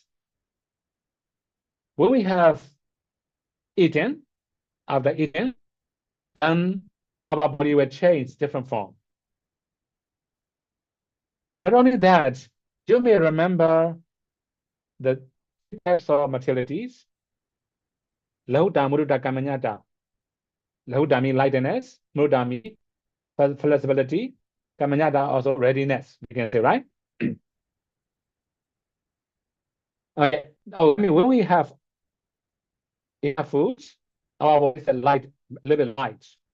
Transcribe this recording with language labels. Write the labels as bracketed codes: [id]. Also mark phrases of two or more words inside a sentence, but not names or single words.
[en] When we have eaten, after eating, then our body will change different form. Not only that, you may remember the types of materialities. [pi] Lahuta, Muruta, Kamanyata. [en] Lahuta means lightness, Muruta means flexibility, Kamanyata also readiness, we can say, right? Okay. Now, when we have enough foods, our body is light, a little bit light.